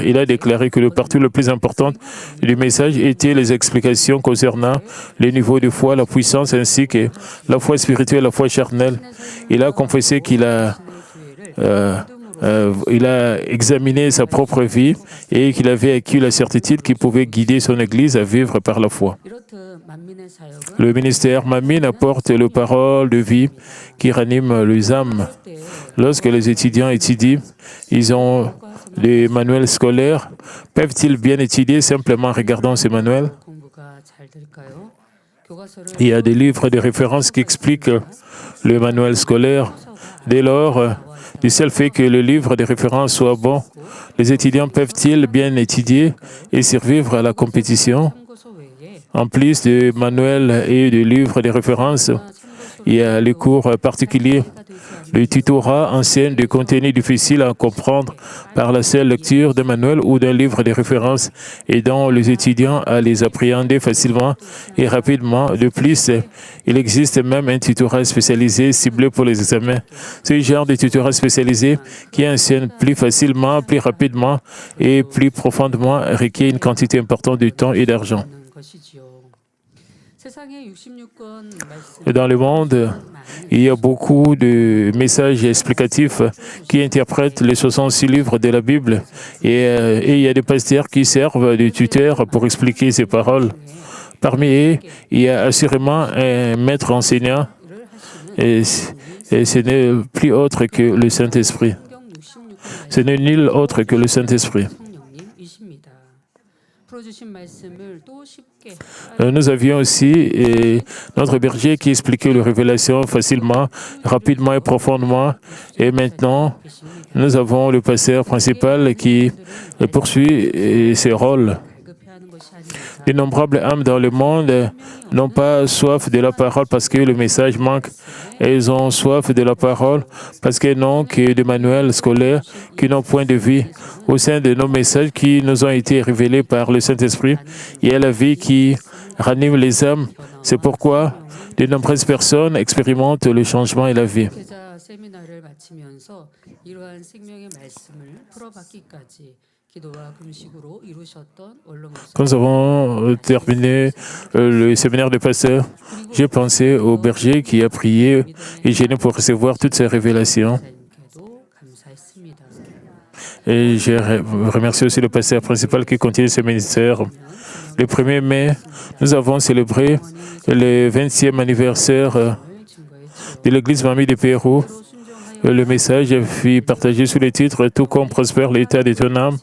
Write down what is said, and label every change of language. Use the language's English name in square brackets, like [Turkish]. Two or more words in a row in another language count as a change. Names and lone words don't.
[French] Il a déclaré que le parti le plus important du message était les explications concernant les niveaux de foi, la puissance ainsi que la foi spirituelle, la foi charnelle. Il a confessé qu'il a il a examiné sa propre vie et qu'il avait acquis la certitude qu'il pouvait guider son Église à vivre par la foi. [Korean] 이렇듯 만민의 사역은 [French] Le ministère Mamine apporte les paroles de vie qui raniment les âmes. [Korean] 때 [French] Lorsque les étudiants étudient, ils ont des manuels scolaires. Peuvent-ils bien étudier simplement en regardant ces manuels? [Korean] 공부가 잘 될까요? 교과서를 [French] Il y a des livres de référence qui expliquent le manuel scolaire. Dès lors, du seul fait que le livre de référence soit bon, les étudiants peuvent-ils bien étudier et survivre à la compétition? [Korean] 참고서 외에 [French] En plus de manuels et de livres de référence, il y a les cours particuliers. Le tutorat enseigne des contenus difficiles à comprendre par la seule lecture d'un manuel ou d'un livre de référence, aidant les étudiants à les appréhender facilement et rapidement. De plus, il existe même un tutorat spécialisé ciblé pour les examens. Ce genre de tutorat spécialisé qui enseigne plus facilement, plus rapidement et plus profondément requiert une quantité importante de temps et d'argent. [Korean] 하는 것이지요. 세상에 66권 말씀 [French] Et dans le monde, il y a beaucoup de messages explicatifs qui interprètent les 66 livres de la Bible et il y a des pasteurs qui servent de tuteurs pour expliquer ces paroles. Parmi eux, il y a assurément un maître enseignant [Korean] 을 하시는 [French] et ce n'est plus autre que le Saint-Esprit. [Korean] 성경 66권 [French] Ce n'est nul autre que le Saint-Esprit. [Korean] 성령님이십니다. 풀어주신 말씀을 또 쉽게 [French] Nous avions aussi notre berger qui expliquait les révélations facilement, rapidement et profondément. Et maintenant, nous avons le pasteur principal qui poursuit ses rôles. [Korean] 발급해야 하는 것이 아닙니다. [French] D'innombrables âmes dans le monde n'ont pas soif de la parole parce que le message manque. Elles ont soif de la parole parce qu'elles n'ont que des manuels scolaires qui n'ont point de vie. Au sein de nos messages qui nous ont été révélés par le Saint-Esprit, il y a la vie qui ranime les âmes. C'est pourquoi de nombreuses personnes expérimentent le changement et la vie. [Korean] 목회자 세미나를 마치면서 이러한 생명의 말씀을 풀어받기까지 기도와 금식으로 이루셨던 원로 목사 [French] Quand nous avons terminé le séminaire de pasteur, j'ai pensé au berger qui a prié et gêné pour recevoir toutes ces révélations. [Korean] 목사님께도 감사했습니다. [French] Et je remercie aussi le pasteur principal qui continue ce ministère. Le 1er mai, nous avons célébré le 20e anniversaire de l'église Mamie du Pérou. Le message fut partagé sous le titre « Tout comme prospère l'état de ton âme ».